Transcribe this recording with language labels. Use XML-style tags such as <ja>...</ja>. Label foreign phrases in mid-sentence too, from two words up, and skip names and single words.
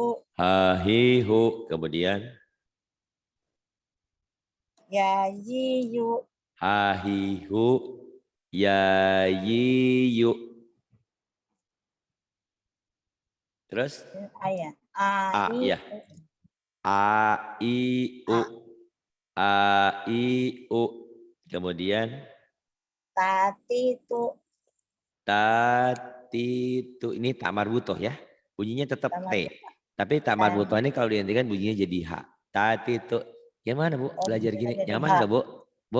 <ar>Hahihu. Kemudian. Yayiyu. Hahihu. Yayiyu.</ar> <id>Terus.</id> <ar>Ayah. A. Ai. Ya. A. I. U. A. A. I. U.</ar> <id>Kemudian.</id> <ar>Tatitu.</ar> <id>Tatitu. Ini tak marbutoh ya. Bunyinya tetap T. Tapi tak marbutoh ini kalau dihentikan bunyinya jadi H. Tatitu. Gimana Bu? Belajar gini. Nyaman nggak Bu? Bu?</id>